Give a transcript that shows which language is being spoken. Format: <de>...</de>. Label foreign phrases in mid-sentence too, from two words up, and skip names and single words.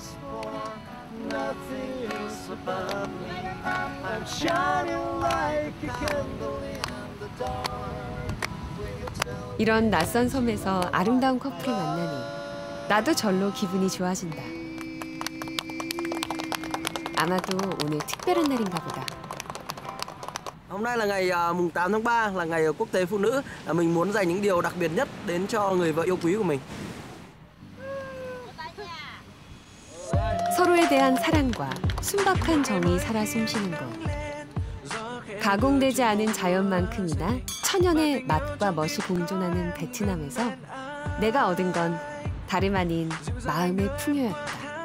<ko>이런 낯선 섬에서 아름다운 커플을 만나니 나도 절로 기분이 좋아진다. 아마도 오늘 특별한 날인가 보다.</ko> <vi>Hôm nay là ngày mùng 8 tháng 3 là ngày quốc tế phụ nữ. Mình muốn dành những điều đặc biệt nhất đến cho người vợ yêu quý của mình.</vi> <ko>서로에 대한 사랑과 순박한 정이 살아 숨쉬는 곳. 가공되지 않은 자연만큼이나 천연의 맛과 멋이 공존하는 베트남에서 내가 얻은 건 다름 아닌 마음의 풍요였다.</ko>